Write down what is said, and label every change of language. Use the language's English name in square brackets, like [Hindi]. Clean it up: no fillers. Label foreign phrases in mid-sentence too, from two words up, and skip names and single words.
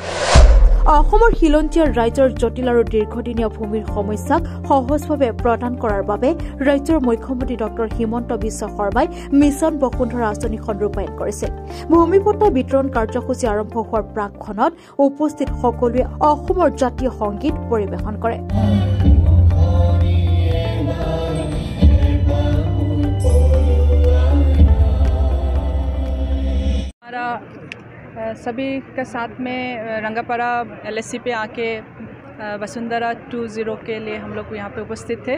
[Assamese] অসমৰ খিলঞ্জীয়া ৰাইজৰ জটিল আৰু দীৰ্ঘদিনীয়া ভূমিৰ সমস্যাক সহজভাৱে প্ৰদান কৰাৰ বাবে ৰাজ্যৰ মুখ্যমন্ত্ৰী ডক্টৰ হিমন্ত বিশ্ব শৰ্মাই মিছন বসুন্ধৰা আঁচনিখন ৰূপায়ণ কৰিছিল। ভূমি পট্টা বিতৰণ কাৰ্যসূচী আৰম্ভ হোৱাৰ প্ৰাকক্ষণত উপস্থিত সকলোৱে অসমৰ জাতীয় সংগীত পৰিৱেশন কৰে। [Hindi] सभी के साथ में रंगापारा LSC पे आके वसुंधरा 2.0 के लिए हम लोग यहाँ पे उपस्थित थे।